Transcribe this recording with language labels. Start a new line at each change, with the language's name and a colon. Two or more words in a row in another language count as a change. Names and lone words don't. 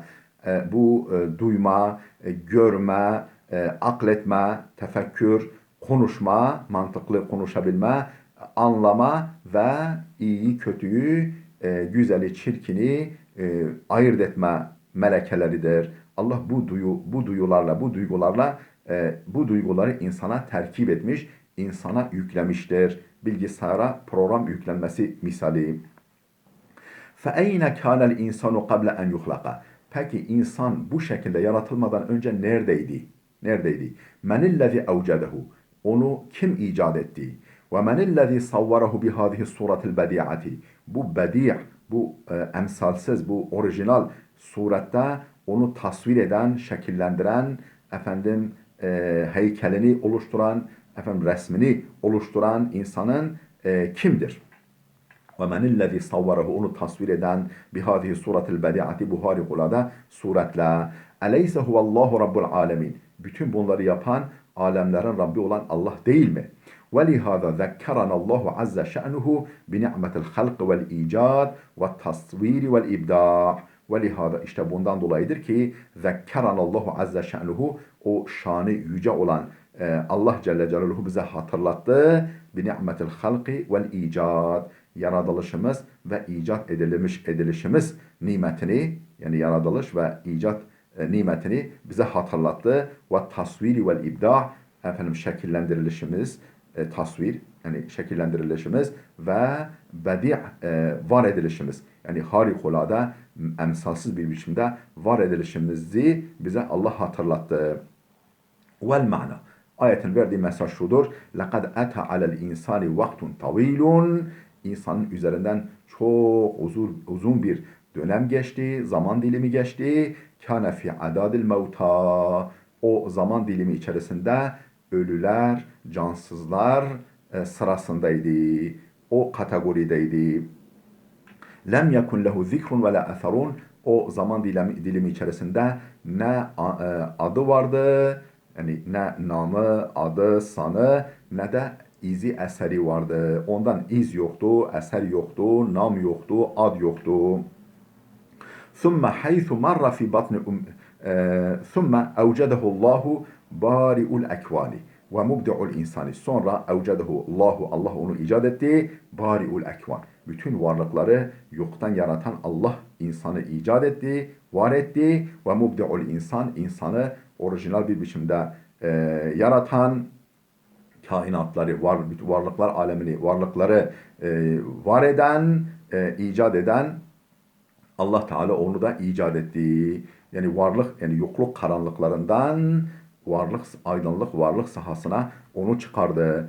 Turkish: Bu duyma, görme, akletme, tefekkür, konuşma, mantıklı konuşabilme, anlama ve iyiyi, kötüyü, güzeli, çirkini ayırt etme melekeleridir. Allah bu duygularla bu duyguları insana terkip etmiş, insana yüklemiştir. Bilgisayara program yüklenmesi misali.
Arabic: فَاَيْنَ كَانَ الْاِنْسَانُ قَبْلَ اَنْ يُخْلَقَ.
Turkish: Peki insan bu şekilde yaratılmadan önce neredeydi? Neredeydi?
Arabic: مَنِ الَّذِي اَوْجَدَهُ.
Turkish: Onu kim icat etti?
Arabic: وَمَنِ الَّذِي صَوَّرَهُ بِهَذِهِ الصُّورَةِ الْبَدِيعَةِ.
Turkish: Bu bedi', bu emsalsiz, bu orijinal surette onu tasvir eden, şekillendiren, efendim heykelini oluşturan, efendim resmini oluşturan insanın kimdir?
Arabic: وَمَنِ الَّذِي صَوَّرَهُ.
Turkish: Onu tasvir eden,
Arabic: بهذه الصورة البديعة,
Turkish: bu harikulade suretle.
Arabic: اَلَيْسَ هُوَ اللّٰهُ رَبُّ الْعَالَمِينَ.
Turkish: Bütün bunları yapan, alemlerin Rabbi olan Allah değil mi?
Arabic: وَلِهَذَا ذَكَّرَنَ اللّٰهُ عَزَّ شَأْنُهُ بِنِعْمَةِ الْخَلْقِ وَالْاِيجَادِ وَالتَّصْوِيرِ وَالْاِبْدَاعِ. وَلِهَذَا,
Turkish: işte bundan dolayıdır ki
Arabic: ذَكَّرَنَ اللّٰهُ عَزَّ شَأْنُهُ,
Turkish: o şanı yüce olan Allah
Arabic: جل جلاله
Turkish: bize hatırlattı.
Arabic: بِنِعْمَةِ الْخَلْقِ وَالْاِيجَادِ.
Turkish: Yaratılışımız ve icat edilişimiz nimetini, yani yaratılış ve icat nimetini bize hatırlattı. Ve
Arabic: التصوير والإبداع,
Turkish: efendim şekillendirilişimiz, tasvir, yani şekillendirilişimiz ve bedi' var edilişimiz, yani harikulade, emsalsiz bir biçimde var edilişimizi bize Allah hatırlattı.
Arabic: والمعنى.
Turkish: Ayetin verdiği mesaj şudur.
Arabic: لَقَدْ اَتَى عَلَى الْاِنْسَانِ وَقْتٌ طَوِيلٌ.
Turkish: İnsanın üzerinden çok uzun bir dönem geçti, zaman dilimi geçti.
Arabic: كَانَ فِي عَدَادِ الْمَوْتَى.
Turkish: O zaman dilimi içerisinde ölüler, cansızlar sırasındaydı. O kategorideydi.
Arabic: لم يكن له ذكر ولا أثر.
Turkish: O zaman dilimi içerisinde ne adı vardı, yani ne namı, adı, sanı, ne de izi, eseri vardı. Ondan iz yoktu, eser yoktu, nam yoktu, ad yoktu.
Arabic: ثُمَّ حَيْثُ مَرَّ فِي بَطْنِ ثُمَّ اَوْجَدَهُ اللّٰهُ بَارِئُ الْاَكْوَانِ وَمُبْدِعُ الْاِنْسَانِ.
Turkish: Sonra
Arabic: اَوْجَدَهُ اللّٰهُ,
Turkish: Allah onu icat etti.
Arabic: بَارِئُ الْاَكْوَانِ.
Turkish: Bütün varlıkları yoktan yaratan Allah insanı icat etti, var etti.
Arabic: وَمُبْدِعُ الْاِنْسَانِ.
Turkish: İnsanı orijinal bir biçimde yaratan, kainatları, varlıklar alemini, varlıkları var eden, icat eden Allah Teala onu da icat etti. Yani varlık, yani yokluk karanlıklarından varlık, aydınlık varlık sahasına onu çıkardı.